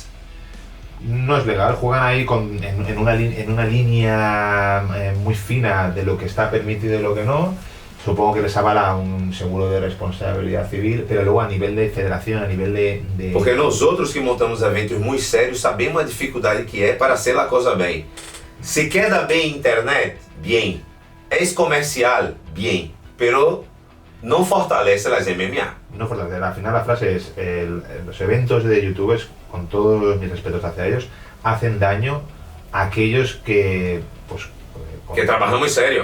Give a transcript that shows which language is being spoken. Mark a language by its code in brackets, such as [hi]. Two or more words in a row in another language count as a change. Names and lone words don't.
[es] No es legal, juegan ahí en una línea muy fina de lo que está permitido y lo que no. Supongo que les avala un seguro de responsabilidad civil, pero luego a nivel de federación, a nivel de... Porque nosotros que montamos eventos muy serios sabemos [pt] a dificuldade que é [es] para hacer la cosa bem. Se queda bem internet, bien. Es comercial, bien. Pero no fortalece las MMA. No fortalecer. Al final la frase es, los eventos de youtubers, con todos mis respetos hacia ellos, hacen daño a aquellos que... pues, que trabajan muy serio.